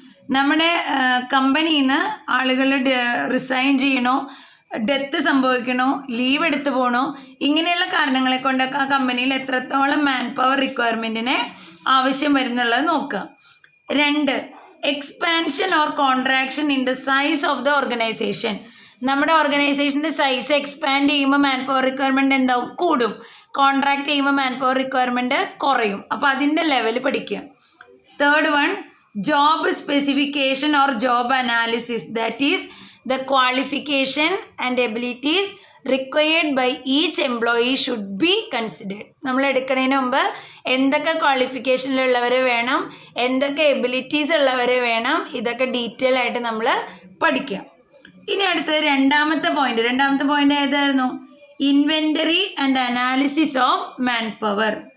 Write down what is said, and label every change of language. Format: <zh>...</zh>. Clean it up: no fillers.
<ml>നമ്മുടെ കമ്പനിയിൽ നിന്ന് ആളുകൾ റിസൈൻ ചെയ്യണോ, ഡെത്ത് സംഭവിക്കണോ, ലീവ് എടുത്തു പോകണോ, ഇങ്ങനെയുള്ള കാരണങ്ങളെ കൊണ്ടൊക്കെ ആ കമ്പനിയിൽ എത്രത്തോളം മാൻ പവർ റിക്വയർമെൻറ്റിന് ആവശ്യം വരുന്നുള്ളത് നോക്കുക.</ml> <en>2, expansion or contraction in the size of the organization.</en> <ml>നമ്മുടെ ഓർഗനൈസേഷൻ്റെ സൈസ് എക്സ്പാൻഡ് ചെയ്യുമ്പോൾ മാൻ പവർ റിക്വയർമെൻറ്റ് എന്താവും, കൂടും. കോൺട്രാക്ട് ചെയ്യുമ്പോൾ മാൻ പവർ റിക്വയർമെൻറ്റ് കുറയും. അപ്പോൾ അതിൻ്റെ ലെവൽ പഠിക്കുക.</ml> <en>3rd one, job specification or job analysis, that is the qualification and abilities required by each employee should be considered.</en> <ml>നമ്മൾ എടുക്കുന്നതിന് മുമ്പ് എന്തൊക്കെ ക്വാളിഫിക്കേഷനിലുള്ളവരെ വേണം, എന്തൊക്കെ എബിലിറ്റീസ് ഉള്ളവരെ വേണം, ഇതൊക്കെ ഡീറ്റെയിൽ ആയിട്ട് നമ്മൾ പഠിക്കാം. ഇനി അടുത്തത് രണ്ടാമത്തെ പോയിന്റ് ഏതായിരുന്നു,</ml> <en>Inventory and analysis of man power.</en>